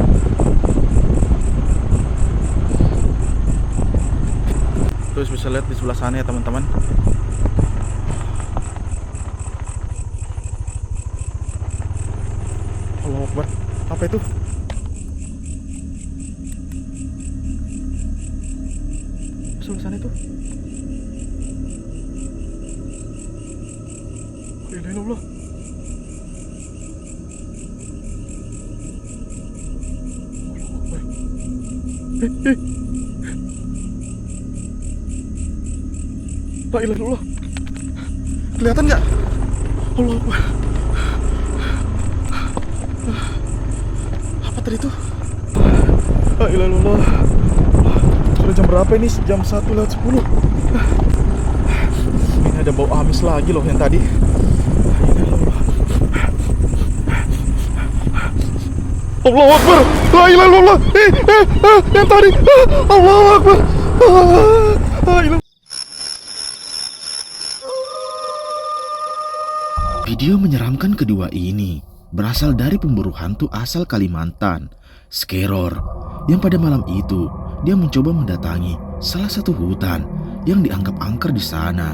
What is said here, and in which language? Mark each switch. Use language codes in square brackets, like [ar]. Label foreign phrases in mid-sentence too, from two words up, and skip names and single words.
[id] Terus bisa lihat di sebelah sana ya teman-teman. [ar] الله أكبر. [id] Apa itu? Sebelah sana itu. [ar] لا إله إلا الله. الله أكبر. لا إله إلا الله. [id] Kelihatan nggak? [ar] الله أكبر. [id] Apa tadi itu? [ar] لا إله إلا الله. [id] Sudah jam berapa ini? Jam 1:10. Ini ada bau amis lagi loh yang tadi. [ar] الله أكبر. لا إله إلا الله. [id] Yang tadi. [ar] الله أكبر. لا إله. [id] Video menyeramkan kedua ini berasal dari pemburu hantu asal Kalimantan, Skeror, yang pada malam itu dia mencoba mendatangi salah satu hutan yang dianggap angker di sana.